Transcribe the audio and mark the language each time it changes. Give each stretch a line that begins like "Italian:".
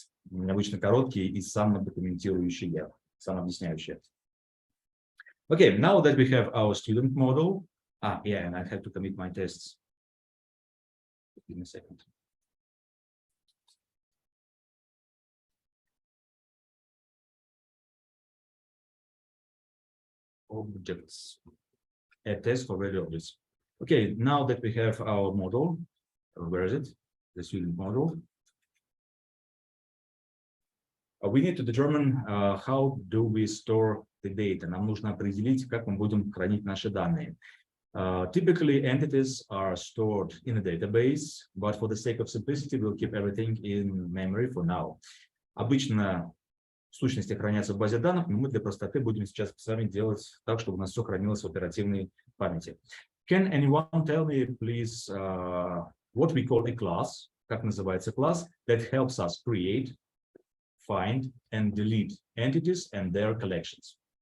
Russian: Обычно короткие и самодокументирующие, самообъясняющие.
English: Okay, now that we have our student model, yeah, and I have to commit my tests. Give me a second. Objects, a test for value objects. Okay, now that we have our model, where is it? The student model. We need to determine how do we store the data.
Russian: Нам нужно определить, как мы будем хранить наши данные.
English: Typically, entities are stored in a database, but for the sake of simplicity, we'll keep everything in memory for now.
Russian: Обычно сущности хранятся в базе данных, но мы для простоты будем сейчас с вами делать так, чтобы у нас все хранилось в оперативной памяти.
English: Can anyone tell me, please, what we call a class?
Russian: Как называется класс
English: that helps us create, find, and delete entities and their collections?